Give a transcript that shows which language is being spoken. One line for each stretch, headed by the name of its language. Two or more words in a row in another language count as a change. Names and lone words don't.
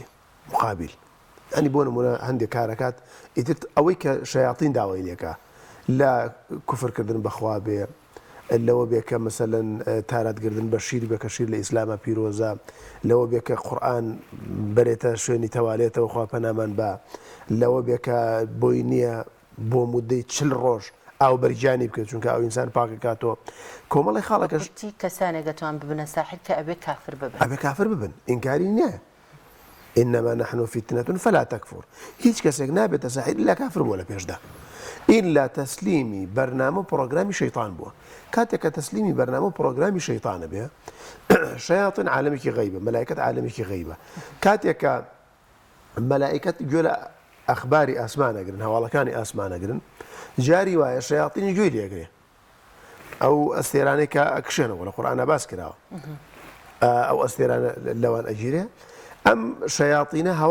Central Kurdish: مقابل ئەنی بۆ نمونە هەندێک کارەکات ئیتر ئەوەی کە شەیاطین داوای لێکە لا کوفرکردن بەخوا بێ لەوە بێ کە مەسەلەن تارەتگردن بە شیر بێ کە شیر لە ئیسلامە پیرۆزە لەوە بێ کە قورئان بەرێتە شوێنی تەوالێتەوە خوا پەنامان بە لەوە بێ کە بۆی نییە بۆ مودەی 40 ڕۆژ ئاو بەرجانی بکرێت چونکە ئەو ئینسان پاکەکاتەوە کۆمەڵی خاڵەکەش کەسانێک دەتوان ببنە ساحر کە ئەبێ کافر ببن ئەبێ کافر ببن ئینکاری نییە
Arabic: إنما نحن فتنة فلا تكفر
Central Kurdish: هیچ کەسێک نابێتە ساحر إلا کافر بووە لە پێشدا إلا تسلیمی بەرنامە پرۆگرامی شەیطان بووە کاتێک کە تسلیمی بەرنامە پرۆگرامی شەیطانە بێ شەیاطین عالەمێکی غەیبە مەلائیکەت عالەمێکی غەیبە کاتێک کە مەلائیکەت گوێ لە ئەخباری ئاسمانەگرن هەواڵەکانی ئاسمانەگرن جاری وایە شەیاطینی گوێی لێگرێ ئەو ئەستێرانەی کە ئەکشێنەوە لە قورئانە باس کراوە ئەو ئەستێرانە لەوان ئەگیرێ ئەم شەیاطینە